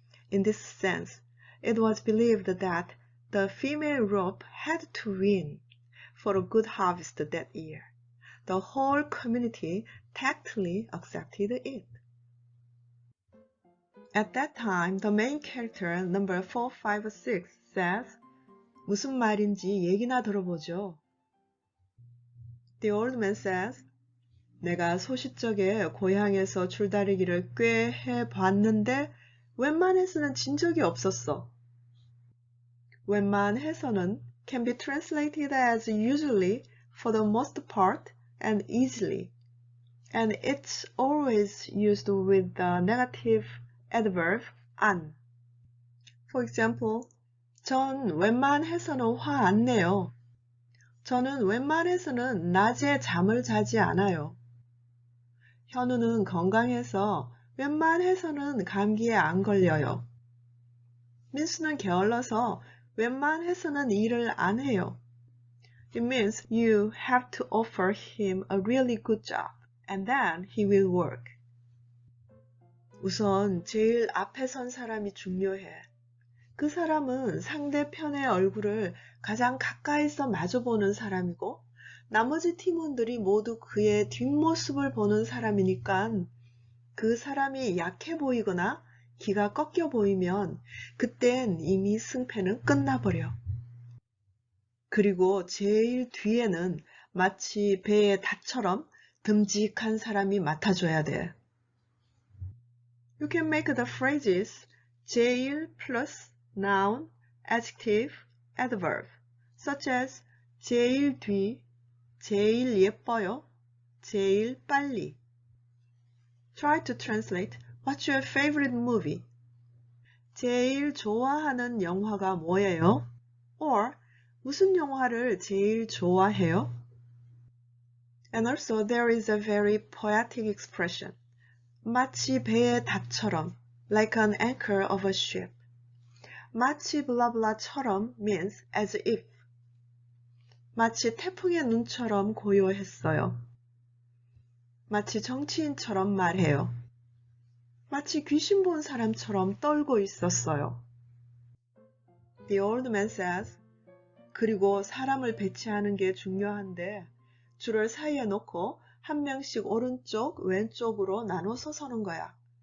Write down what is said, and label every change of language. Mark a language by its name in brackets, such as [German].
[English] In this sense, it was believed that the female rope had to win for a good harvest that year. The whole community tactfully accepted it. At that time, the main character, number 456, says, [Korean] 무슨 말인지 얘기나 들어보죠. [English] The old man says, [Korean] 내가 소싯적에 고향에서 줄다리기를 꽤 해봤는데 웬만해서는 진 적이 없었어. [English] 웬만해서는 can be translated as usually, for the most part, and easily. And it's always used with the negative adverb 안. For example, [Korean] 전 웬만해서는 화 안 내요. 저는 웬만해서는 낮에 잠을 자지 않아요. 현우는 건강해서 웬만해서는 감기에 안 걸려요. 민수는 게을러서 웬만해서는 일을 안 해요. [English] It means you have to offer him a really good job and then he will work. [Korean] 우선 제일 앞에 선 사람이 중요해. 그 사람은 상대편의 얼굴을 가장 가까이서 마주보는 사람이고 나머지 팀원들이 모두 그의 뒷모습을 보는 사람이니까 그 사람이 약해 보이거나 기가 꺾여 보이면 그땐 이미 승패는 끝나버려. 그리고 제일 뒤에는 마치 배의 닷처럼 듬직한 사람이 맡아줘야 돼. [English] You can make the phrases 제일 plus noun, adjective, adverb, such as [Korean] 제일 뒤, 제일 예뻐요, 제일 빨리. [English] Try to translate what's your favorite movie? [Korean] 제일 좋아하는 영화가 뭐예요? [English] Or [Korean] 무슨 영화를 제일 좋아해요? [English] And also there is a very poetic expression. [Korean] 마치 배의 닷처럼, [English] like an anchor of a ship. [Korean] 마치 블라블라처럼 [English] means as if. [Korean] 마치 태풍의 눈처럼 고요했어요. 마치 정치인처럼 말해요. 마치 귀신 본 사람처럼 떨고 있었어요. [English] The old man says, [Korean] 그리고 사람을 배치하는 게 중요한데 줄을 사이에 놓고 한 명씩 오른쪽, 왼쪽으로 나눠서 서는 거야.